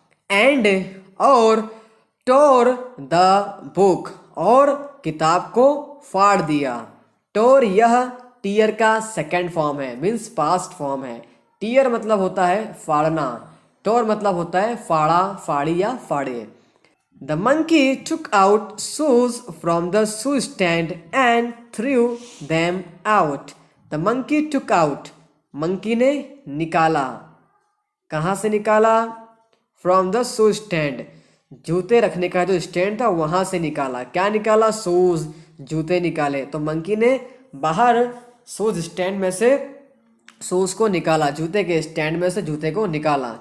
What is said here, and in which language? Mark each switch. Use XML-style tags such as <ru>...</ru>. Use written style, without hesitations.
<hi>And और</hi> <en>tore the book,</en> <hi>और किताब को फाड़ दिया। टोर यह टीयर का सेकेंड फॉर्म है, मीन्स पास्ट फॉर्म है। टीयर मतलब होता है फाड़ना, टोर मतलब होता है फाड़ा, फाड़ी या फाड़े।</hi> <en>The monkey took out shoes from the shoe stand and threw them out. The monkey took out.</en> <hi>Monkey ने निकाला, कहाँ से निकाला,</hi> <en>From the shoe stand.</en> <hi>जूते रखने का जो स्टैंड था वहाँ से निकाला। क्या निकाला, शूज, जूते निकाले। तो मंकी ने बाहर शूज स्टैंड में से शूज को निकाला, जूते के स्टैंड में से जूते को निकाला।</hi>